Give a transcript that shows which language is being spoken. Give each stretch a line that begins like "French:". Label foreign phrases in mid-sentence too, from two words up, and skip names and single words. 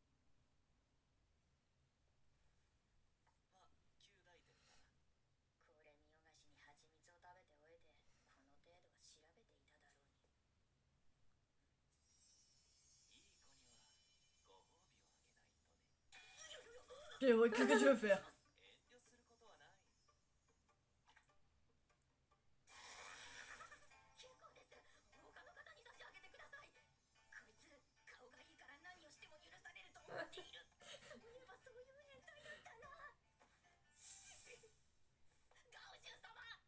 Japanese: まあ旧大点だな。これ見よがしに蜂蜜を食べておいてこの程度は調べていただろうにいい子にはご褒美をあげないとね。
French: Et ouais, qu'est-ce que tu veux faire
Japanese: 遠慮することはない。結構です他の方に差し上げてくださいこいつ顔がいいから何をしても許されると思っているそういえばそういう変態だったなガオジュン様